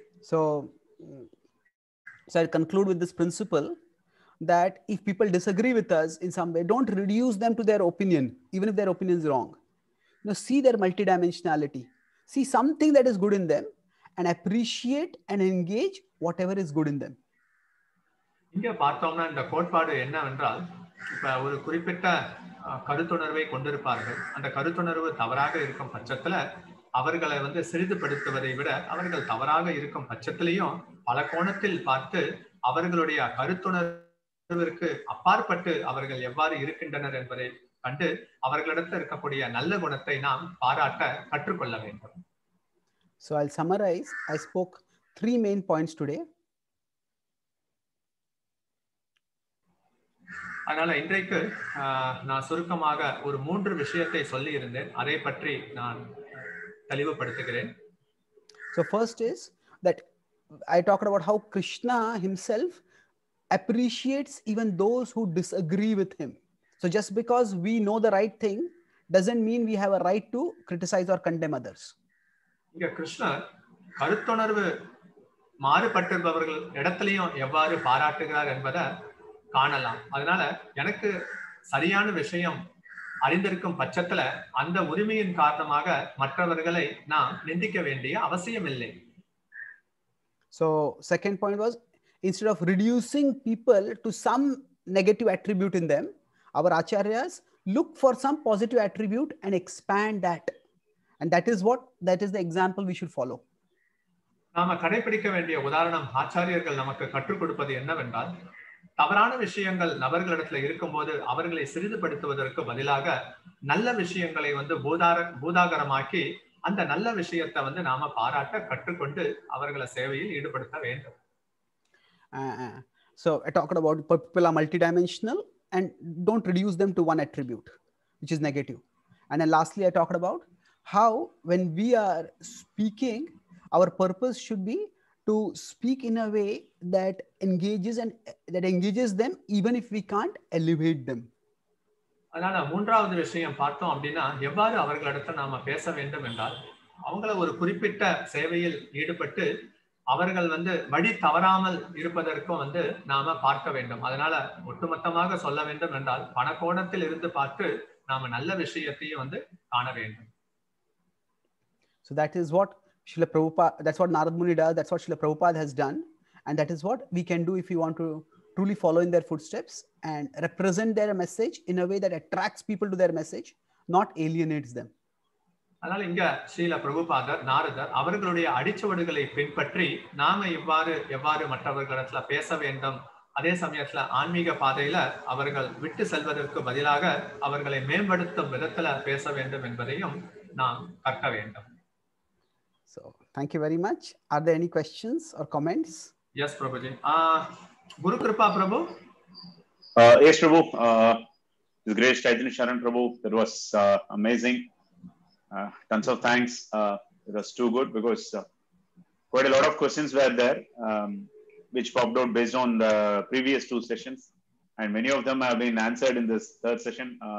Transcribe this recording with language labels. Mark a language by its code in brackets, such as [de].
[en] So I conclude with this principle that if people disagree with us in some way, don't reduce them to their opinion, even if their opinion is wrong. See their multidimensionality. See something that is good in them and appreciate and engage whatever is good in them. [ta] இங்க பார்த்தோம்னா இந்த கோட்பாடு என்னவென்றால், இப்ப ஒரு குறிப்பிட்ட கருத்துணர்வை கொண்டிருப்பார்கள். அந்த கருத்துணர்வு தவறாக இருக்கும் பட்சத்துல அவர்களை வந்து சிறிதுபடுத்துவதை விட அவர்கள் தவறாக இருக்கும் பட்சத்திலையும் பல கோணத்தில் பார்த்து அவர்களுடைய கருத்துணர்வு உணர்விற்கு அப்பாற்பட்டு அவர்கள் எவ்வாறு இருக்கின்றனர் என்பதை கண்டு அவர்களிடத்தில் இருக்கக்கூடிய நல்ல குணத்தை நாம் பாராட்ட கற்றுக்கொள்ள வேண்டும். [en] So I'll summarize. I spoke 3 main points today. [ta] அதனால இன்றைக்கு நான் சுருக்கமாக ஒரு 3 விஷயத்தை சொல்லி இருந்தேன். அதை பற்றி நான் தெளிவுபடுத்துகிறேன். [en] So first is that I talked about how Krishna himself appreciates even those who disagree with him. So just because we know the right thing doesn't mean we have a right to criticize or condemn others. [ta] இங்க கிருஷ்ணர் கருத்துணர்வு மாறுபட்டிருப்பவர்கள் இடத்திலையும் எவ்வாறு பாராட்டுகிறார் என்பதை காணலாம். அதனால எனக்கு சரியான விஷயம் அறிந்திருக்கும் பட்சத்துல அந்த உரிமையின் காரணமாக மற்றவர்களை நாம் நிந்திக்க வேண்டிய அவசியம் இல்லை. [en] So second point was, instead of reducing people to some negative attribute in them, our acharyas look for some positive attribute and expand that. And that is the example we should follow. [ta] நாம கடைபிடிக்க வேண்டிய உதாரணம் ஆச்சாரியர்கள் நமக்கு கற்றுக் கொடுப்பது என்னவென்றால், தவறான விஷயங்கள் நபர்களிடத்துல இருக்கும்போது அவர்களை சிறிதுபடுத்துவதற்கு பதிலாக நல்ல விஷயங்களை பூதாகரமாக்கி அந்த நல்ல விஷயத்தை நாம பாராட்ட கற்றுக்கொண்டு அவர்களை சேவையில் ஈடுபடுத்த வேண்டும். [en] So I talked about people are multidimensional and don't reduce them to one attribute, which is negative. And then lastly, I talked about how when we are speaking, our purpose should be to speak in a way that engages them even if we can't elevate them. [ta] அதனால மூன்றாவது விஷயம் பார்த்தோம் அப்படின்னா, எவ்வாறு அவர்களிடத்தில் நாம பேச வேண்டும் என்றால், அவங்கள ஒரு குறிப்பிட்ட சேவையில் ஈடுபட்டு அவர்கள் வழி தவறாமல் இருப்பதற்கும் நாம பார்க்க வேண்டும். அதனால ஒட்டுமொத்தமாக சொல்ல வேண்டும் என்றால் பணக்கோணத்தில் இருந்து பார்த்து நாம நல்ல விஷயத்தையும் காண வேண்டும். [en] So that is what Srila Prabhupada, that's what Narad Muni does, that's what Srila Prabhupada has done, and that is what we can do if we want to truly follow in their footsteps and represent their message in a way that attracts people to their message, not alienates them. [ta] அதனால இங்க ஸ்ரீல பிரபுபாதர், நாரதர் அவர்களுடைய அடிச்சுவடுகளை பின்பற்றி நாம எவ்வாறு மற்றவர்களிடத்துல பேச வேண்டும், அதே சமயத்துல ஆன்மீக பாதையில அவர்கள் விட்டு செல்வதற்கு பதிலாக அவர்களை மேம்படுத்தும் விதத்துல பேச வேண்டும் என்பதையும் நாம் கற்க வேண்டும். [en] So thank you very much. Are there any questions or comments? Yes, Prabhuji. Guru Kripa Prabhu. Yes, Prabhu. This great Chaitanya Charan Prabhu, that was amazing. Tons of thanks. It was too good because quite a lot of questions were there, which popped out based on the previous 2 sessions, and many of them have been answered in this 3rd session.